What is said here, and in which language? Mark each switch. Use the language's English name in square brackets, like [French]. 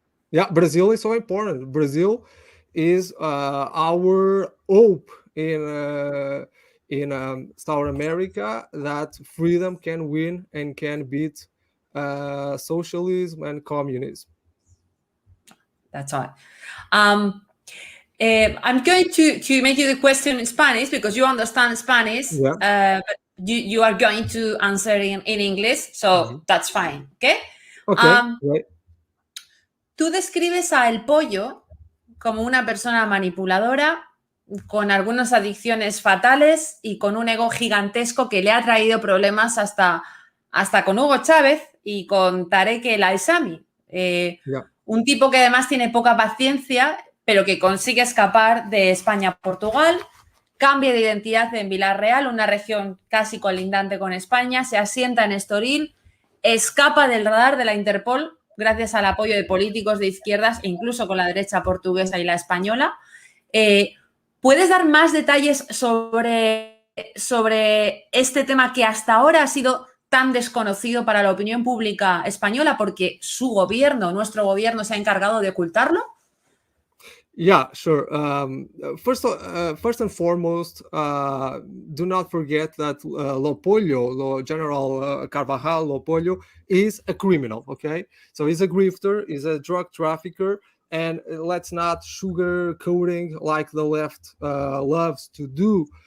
[English] Yeah, Brazil is so important. Brazil is our hope in South America, that freedom can win and can beat socialism and communism. That's all. I'm going to make you the question in Spanish because you understand Spanish, but you are going to answer in English, so that's fine, ¿ok? Okay, [Spanish] Tú describes a El Pollo como una persona manipuladora, con algunas adicciones fatales y con un ego gigantesco que le ha traído problemas hasta con Hugo Chávez y con Tarek El Aissami. Un tipo que además tiene poca paciencia, pero que consigue escapar de España a Portugal, cambia de identidad en Villarreal, una región casi colindante con España, se asienta en Estoril, escapa del radar de la Interpol gracias al apoyo de políticos de izquierdas e incluso con la derecha portuguesa y la española. ¿Puedes dar más detalles sobre este tema que hasta ahora ha sido tan desconocido para la opinión pública española porque su gobierno, nuestro gobierno, se ha encargado de ocultarlo? [English] Yeah, sure. First and foremost, do not forget that General Carvajal Pollo is a criminal, okay? So he's a grifter, he's a drug trafficker, and let's not sugarcoating like the left loves to do.